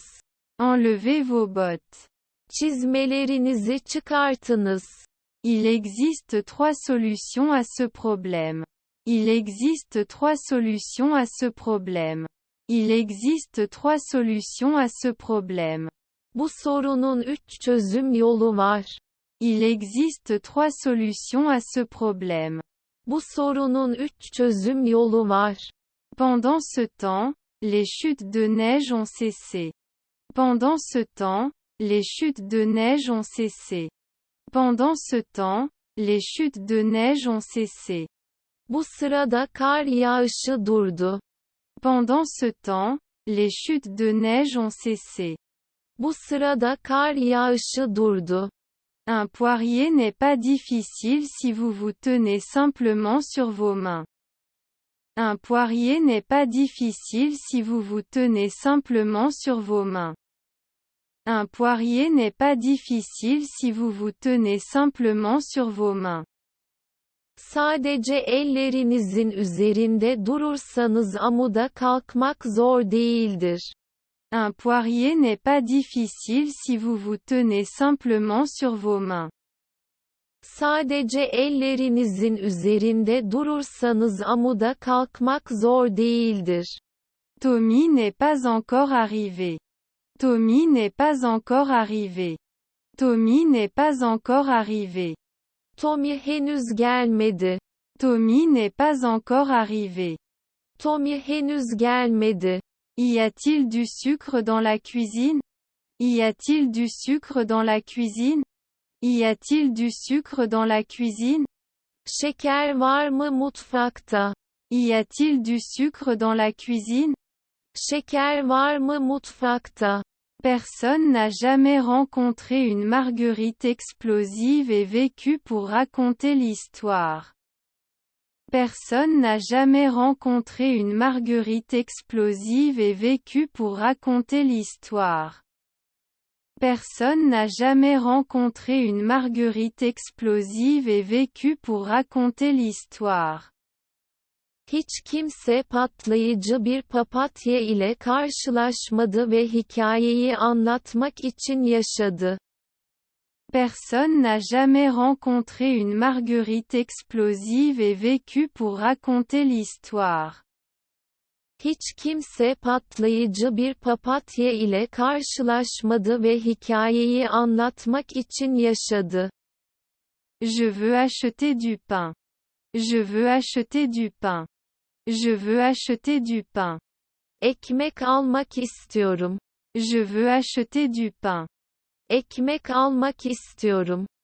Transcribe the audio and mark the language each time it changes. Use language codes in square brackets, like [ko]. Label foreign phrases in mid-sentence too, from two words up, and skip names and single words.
[fr] Enlevez vos bottes. [tr] Çizmelerinizi çıkartınız. [fr] Il existe trois solutions à ce problème. Il existe trois solutions à ce problème. Il existe trois solutions à ce problème. [tr] Bu sorunun 3 çözüm yolu var. [fr] Il existe trois solutions à ce problème. [tr] Bu sorunun 3 çözüm yolu var. [fr] Pendant ce temps, les chutes de neige ont cessé. Pendant ce temps, les chutes de neige ont cessé. Pendant ce temps, les chutes de neige ont cessé. [tr] Bu sırada kar yağışı durdu. [fr] Pendant ce temps, les chutes de neige ont cessé. [tr] Bu sırada kar yağışı durdu. [fr] Un poirier n'est pas difficile si vous vous tenez simplement sur vos mains. Un poirier n'est pas difficile si vous vous tenez simplement sur vos mains. Un poirier n'est pas difficile si vous vous tenez simplement sur vos mains. [tr] Sadece ellerinizin üzerinde durursanız amuda kalkmak zor değildir. [fr] Un poirier n'est pas difficile si vous vous tenez simplement sur vos mains. [tr] Sadece ellerinizin üzerinde durursanız amuda kalkmak zor değildir. [fr] Tommy n'est pas encore arrivé. Tommy n'est pas encore arrivé. Tommy n'est pas encore arrivé. [tr] Tommy henüz gelmedi. [fr] Tommy n'est pas encore arrivé. [tr] Tommy henüz gelmedi. [fr] Y a-t-il du sucre dans la cuisine? Y a-t-il du sucre dans la cuisine? Y a-t-il du sucre dans la cuisine? [tr] Şeker var mı mutfakta? [fr] Y a-t-il du sucre dans la cuisine? [tr] Şeker var mı mutfakta? [fr] Personne n'a jamais rencontré une marguerite explosive et vécu pour raconter l'histoire. Personne n'a jamais rencontré une marguerite explosive et vécu pour raconter l'histoire. Personne n'a jamais rencontré une marguerite explosive et vécu pour raconter l'histoire. [tr] Hiç kimse patlayıcı bir papatya ile karşılaşmadı ve hikayeyi anlatmak için yaşadı. [fr] Personne n'a jamais rencontré une marguerite explosive et vécu pour raconter l'histoire. [tr] Hiç kimse patlayıcı bir papatya ile karşılaşmadı ve hikayeyi anlatmak için yaşadı. [fr] Je veux acheter du pain. Je veux acheter du pain. Je veux acheter du pain. [tr] Ekmek almak istiyorum. [fr] Je veux acheter du pain. [tr] Ekmek almak istiyorum.